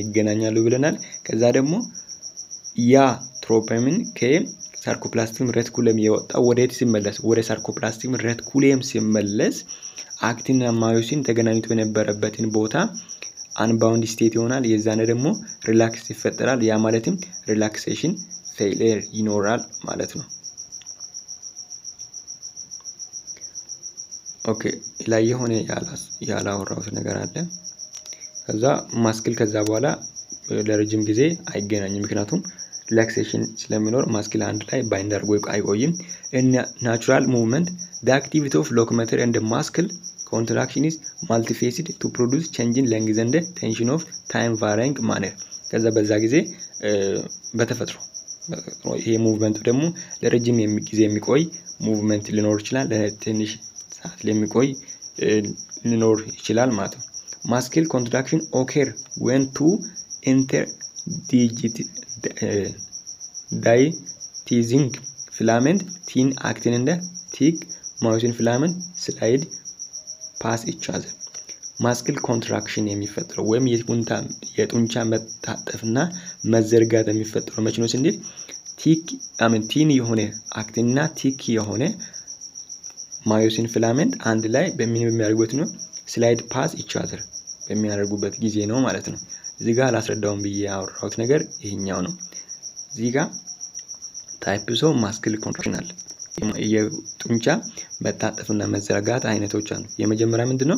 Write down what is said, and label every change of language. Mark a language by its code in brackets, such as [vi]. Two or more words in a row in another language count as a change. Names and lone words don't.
[am] ይገናኛሉ ብለናል። ከዛ ደግሞ ያ ትሮፓይን ከሳርኮፕላዝሚክ ሬቲኩለም የወጣ ወዴት ሲመለስ ወደ ሳርኮፕላዝሚክ ሬቲኩለም ሲመለስ አክቲንና ማዮሲን ተገናኝቶ የነበረበትን ቦታ [en] unbound state [am] ይሆናል። የዛኔ ደግሞ ሪላክስ ይፈጠራል። ያ ማለትም [en] relaxation failure [am] ይኖራል ማለት ነው። ኦኬ ላይ የሆነ ያላወራሁት ነገር አለ። ከዛ ማስክል ከዛ በኋላ ለረጅም ጊዜ አይገናኝም፣ ምክንያቱም ሪላክሴሽን ስለሚኖር ማስክል አንድ ላይ ባይንድ አድርጎ አይቆይም። [en] natural movement the activity of locomotor and the muscle contraction is multifaceted to produce change in length and tension of time varying manner። [am] ከዛ በዛ ጊዜ በተፈጥሮ ይሄ ሙቭመንት ደግሞ ለረጅም ጊዜ የሚቆይ ሙቭመንት ሊኖር ይችላል፣ ለትንሽ ሰዓት የሚቆይ ሊኖር ይችላል ማለት ነው። [en] Muscle contraction occur when two interdiaphyseal filament thin actin and thick myosin filament slide past each other። muscle contraction [am] የሚፈጠረው ወይም የጡንቻ መታጠፍና መዘርጋት የሚፈጠረው መቼ ነው ስንል ቲን የሆነ አክቲንና ቲክ የሆነ ማዮሲን ፊላሜንት አንድ ላይ በሚያደርጉበት ነው [en] slide past each other [am] በሚያደርጉበት ጊዜ ነው ማለት ነው። እዚህ ጋር አላስረዳውም ብዬ ያወራሁት ነገር ይሄኛው ነው። እዚህ ጋር [en] types of muscle contraction [am] አለ። የጡንቻ መታጠፍና መዘርጋት አይነቶች አሉ። የመጀመሪያ ምንድነው?